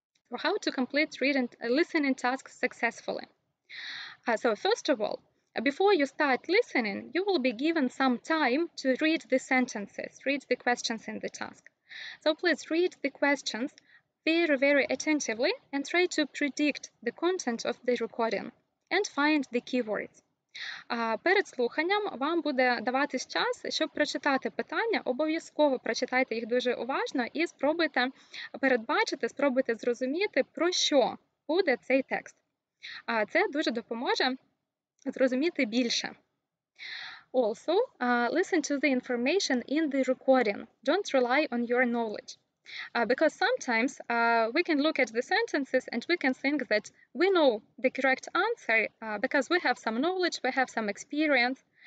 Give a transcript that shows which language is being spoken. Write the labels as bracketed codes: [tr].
[en] So how to complete listening tasks successfully. So first of all, before you start listening, you will be given some time to read the sentences, read the questions in the task. So please read the questions very, very attentively and try to predict the content of the recording and find the keywords. [uk] Перед слуханням вам буде даватись час, щоб прочитати питання. Обов'язково прочитайте їх дуже уважно і спробуйте передбачити, спробуйте зрозуміти, про що буде цей текст. Це дуже допоможе зрозуміти більше. [en] Also, listen to the information in the recording. Don't rely on your knowledge. Because sometimes we can look at the sentences and we can think that we know the correct answer because we have some knowledge, we have some experience.